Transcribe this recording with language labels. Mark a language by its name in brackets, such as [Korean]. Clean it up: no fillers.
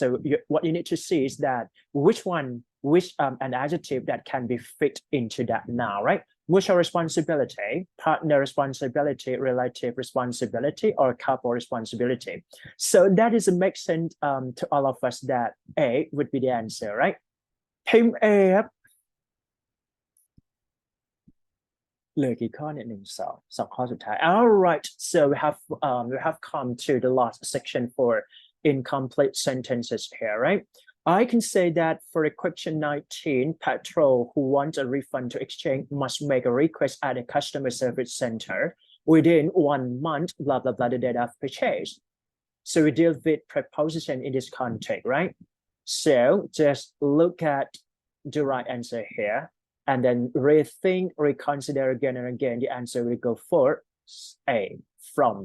[English] So what you need to see is that which an adjective that can be fit into that noun, right? Mutual responsibility, partner responsibility, relative responsibility, or couple responsibility. So that is make sense to all of us that A would be the answer, right? [Thai] พิมพ์ A ครับเหลือกี่ข้อเนี่ยสองข้อสุดท้าย [English] All right, so we have come to the last section for incomplete sentences here, right? I can say that for the question 19, patrol who wants a refund to exchange must make a request at a customer service center within 1 month, blah, blah, blah, the date of purchase. So we deal with preposition in this context, right? So just look at the right answer here and then rethink, reconsider again and again. The answer will go for A, from.